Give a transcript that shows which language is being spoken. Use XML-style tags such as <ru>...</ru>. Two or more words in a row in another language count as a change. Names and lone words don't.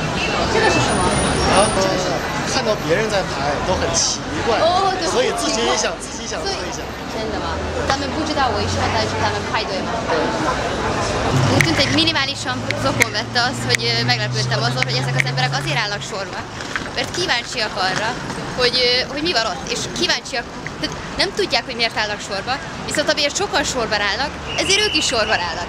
<zh>看到别人在排都很奇怪，所以自己也想做一下。真的吗？他们不知道为什么，但是他们排队嘛。</zh> <hu>Úgy tűnt, egy minimálisan zokon vette az, hogy meglepődtem azon, hogy ezek az emberek azért állnak sorba, mert kíváncsiak arra, hogy mi van ott, és kíváncsiak, tehát nem tudják, hogy miért állnak sorba, viszont amiért sokan sorban állnak, ezért ők is sorban állnak.</hu>